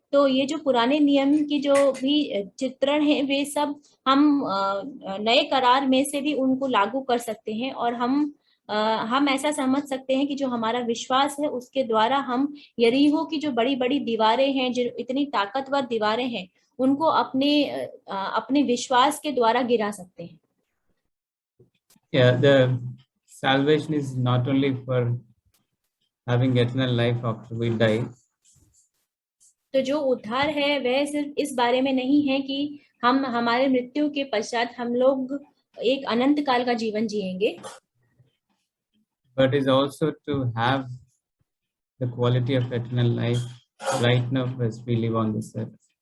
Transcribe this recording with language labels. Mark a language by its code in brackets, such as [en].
[hi] तो ये जो पुराने नियम की जो भी चित्रण है वे सब हम नए करार में से भी उनको लागू कर सकते हैं, और हम ऐसा समझ सकते हैं कि जो हमारा विश्वास है उसके द्वारा हम यरीहो की जो बड़ी बड़ी दीवारें हैं, जो इतनी ताकतवर दीवारें हैं, उनको अपने विश्वास के द्वारा गिरा सकते हैं। [en] Yeah, the salvation is not only for having eternal life after we die, [hi] तो जो उद्धार है वह सिर्फ इस बारे में नहीं है कि हम हमारे मृत्यु के पश्चात हम लोग एक अनंत काल का जीवन जिएंगे, [en] but is also to have the quality of eternal life right now as we live on this earth.